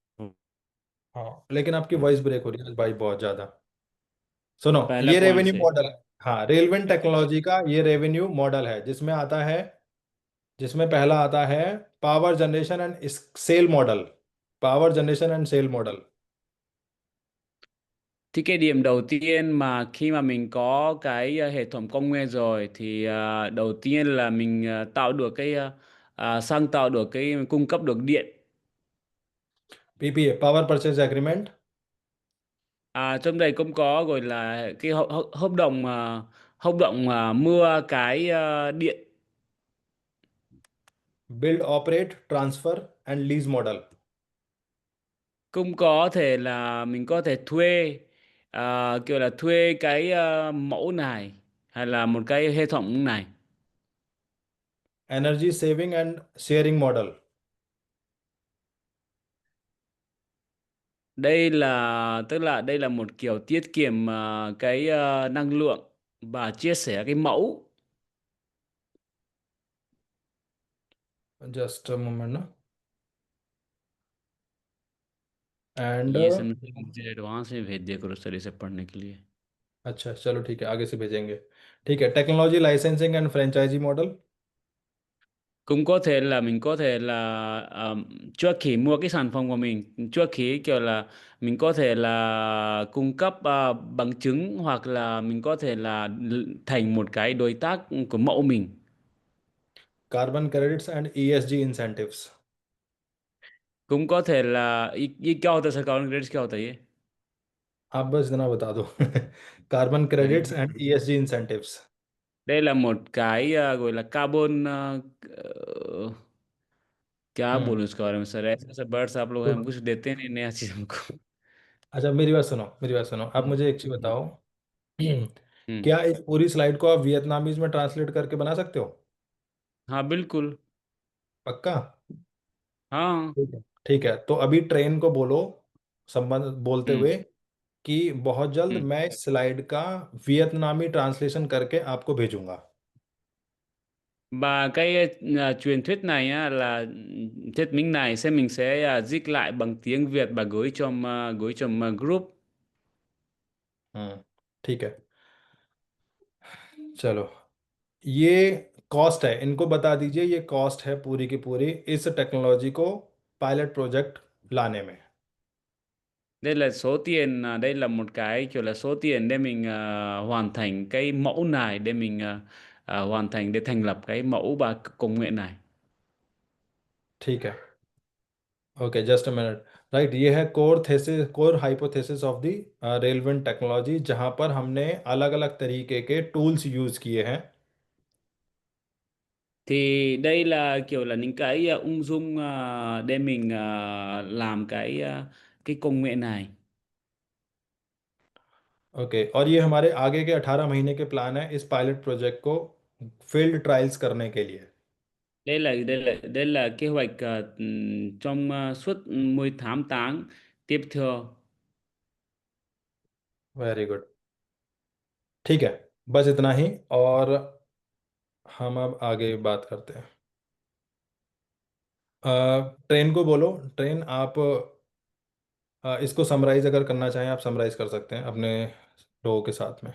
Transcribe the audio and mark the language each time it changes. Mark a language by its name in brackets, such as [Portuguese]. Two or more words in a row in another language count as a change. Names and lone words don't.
[Hindi] हाँ लेकिन आपकी [English] voice break [Hindi] हो रही है भाई बहुत ज़्यादा। सुनो, पहला ये पॉइंट रेवेन्यू से. मॉडल है। हाँ, [English] railway technology [Hindi] का ये [English] revenue model [Hindi] है जिसमें आता है, जिसमें पहला आता है [English] power generation and sell model. power generation and sell model. [Vietnamese] Thì cái điểm đầu tiên mà khi mà mình có cái hệ thống công nghệ rồi thì đầu tiên là mình tạo được cái sang tạo được cái cung cấp được điện. [English] PPA, power purchase agreement. [Vietnamese] Trong đây cũng có gọi là cái hợp đồng hợp đồng mua cái điện. [English] build operate transfer and lease model. [Vietnamese] Cũng có thể là mình có thể thuê, kiểu là thuê cái mẫu này, hay là một cái hệ thống này. [English] energy saving and sharing model. [Vietnamese] Đây là tức là đây là một kiểu tiết kiệm cái năng lượng và chia sẻ cái mẫu. [English] just moment ना। [Hindi] एंड ये सब मुझे एडवांस में भेज दिया करो सर, इसे पढ़ने के लिए. अच्छा चलो ठीक है, आगे से भेजेंगे। ठीक है, [English] technology licensing and franchisee model. [Vietnamese] Cũng có thể là mình có thể là trước khi mua cái sản phẩm của mình, trước khi kiểu là mình có thể là cung cấp bằng chứng, hoặc là mình có thể là thành một cái đối tác của mẫu mình. [English] carbon credits and ESG incentives. [Vietnamese] Cũng có thể là [Hindi] ये क्या होता है सर, [English] carbon credits [Hindi] क्या होता है ये? आप बस इतना बता दो। [English] carbon credits and ESG incentives. [Vietnamese] Đây là một cái gọi là carbon, [Hindi] क्या हम्म। बोलूं इसके बारे में सर, ऐसे ऐसे वर्ड्स आप लोग हैं, हम सुनो, कुछ देते नहीं नया चीज हमको. अच्छा मेरी बात सुनो, मेरी बात सुनो, आप हम्म. मुझे एक चीज हम्म. बताओ। हम्म. क्या इस पूरी स्लाइड को आप वियतनामीज में ट्रांसलेट करके बना सकते हो? हाँ बिल्कुल. पक्का? हाँ. ठीक है ठीक है, तो अभी ट्रेन को बोलो, संबंध बोलते हम्म. हुए, कि बहुत जल्द Ừ. मैं इस स्लाइड का [English] Vietnamese translation [Hindi] करके आपको भेजूंगा। [Vietnamese] Và cái truyền thuyết này á, là thuyết minh này mình sẽ dịch lại bằng tiếng Việt và gửi trong group. [Hindi] ठीक है, चलो। ये कॉस्ट है, इनको बता दीजिए, ये कॉस्ट है पूरी की पूरी इस टेक्नोलॉजी को [English] pilot project [Hindi] लाने में। [Vietnamese] Đây là số tiền, đây là một cái kiểu là số tiền để mình hoàn thành cái mẫu này, để mình hoàn thành để thành lập cái mẫu và công nghệ này. [Hindi] ठीक है, [English] OK, just a minute. [Hindi] राइट, ये है [English] core thesis, core hypothesis of the relevant technology, [Hindi] जहां पर हमने अलग अलग तरीके के [English] tools use [Hindi] किए हैं। [Vietnamese] Thì đây là kiểu là những cái ung dung để mình làm cái công nghệ này. [Hindi] ओके, और ये हमारे आगे के 18 महीने के प्लान है इस [English] pilot project [Hindi] को [English] field trials [Hindi] करने के लिए। [Vietnamese] Đây là kế hoạch trong suốt 18 tháng tiếp theo. [English] very good, [Hindi] ठीक है, बस इतना ही। और हम अब आगे बात करते हैं। ट्रेन को बोलो, ट्रेन आप इसको समराइज अगर करना चाहें आप समराइज कर सकते हैं अपने लोगों के साथ में।